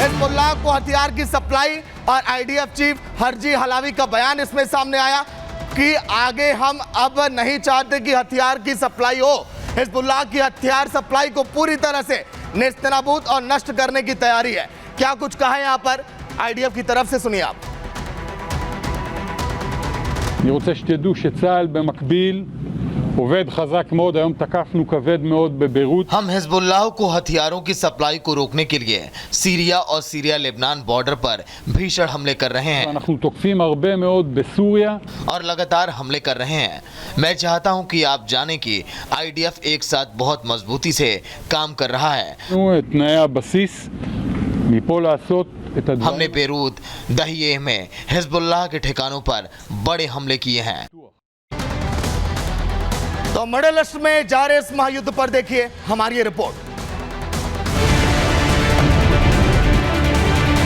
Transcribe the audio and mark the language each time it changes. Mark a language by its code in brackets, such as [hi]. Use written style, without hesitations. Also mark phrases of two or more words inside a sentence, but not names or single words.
[hi] हिजबुल्लाह को हथियार की सप्लाई और आईडीएफ चीफ हरजी हलावी का बयान इसमें सामने आया कि आगे हम अब नहीं चाहते कि हथियार की सप्लाई हो। हिजबुल्लाह की हथियार सप्लाई को पूरी तरह से नेस्तनाबूद और नष्ट करने की तैयारी है। क्या कुछ कहा है यहाँ पर आईडीएफ की तरफ से, सुनिए आप। [he] אני רוצה שתדעו שצה"ל במקביל עובד חזק מאוד. היום תקפנו כבד מאוד בביירות. [hi] हम हिजबुल्लाह को हथियारों की सप्लाई को रोकने के लिए सीरिया और सीरिया लेबनान बॉर्डर पर भीषण हमले कर रहे हैं। [he] אנחנו תוקפים הרבה מאוד בסוריה. [hi] और लगातार हमले कर रहे हैं। मैं चाहता हूं कि आप जाने कि आईडीएफ एक साथ बहुत मजबूती से काम कर रहा है। [he] את תנאי הבסיס מפה לעשות את הדברים. [hi] हमने बेरूत, दहिए में हिजबुल्लाह के ठिकानों पर बड़े हमले किए हैं। तो मिडिल ईस्ट में जारी इस महायुद्ध पर देखिए हमारी ये रिपोर्ट।